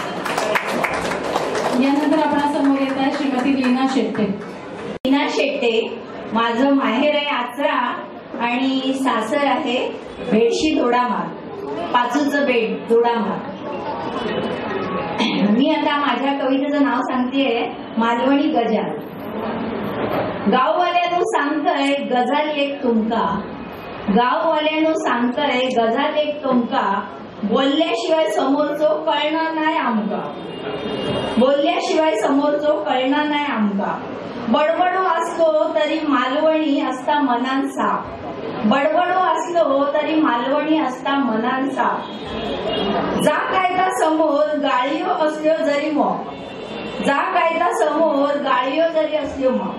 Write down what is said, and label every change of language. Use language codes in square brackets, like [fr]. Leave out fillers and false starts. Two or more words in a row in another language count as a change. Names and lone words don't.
[mr] यानंतर आपल्या समोर येत आहे श्रीमती लीना शेट्टे. लीना शेट्टे, माझं माहेर आहे आचरा आणि सासर आहे भेडशी दोडामार, पाचूचं बेट दोडामार. मी आता माझ्या कवितेचं नाव सांगतेय, मालवणी गजाल. गाववाल्यानं सांगतय गजाल एक तुमका, गाववाल्यानं सांगतय गजाल एक तुमका, बोलल्याशिवाय समोरचो कळणार नाही आमका, बोलल्याशिवाय समोरचो कळणार नाही आमका. बडबडो असलो तरी मालवणी असता मनान साफ, बडबडो असलो तरी मालवणी असता मनान साफ. जा कायदा समोर गाळियो असलो जरी मग, जा कायदा समोर गाळियो जरी असलो मग.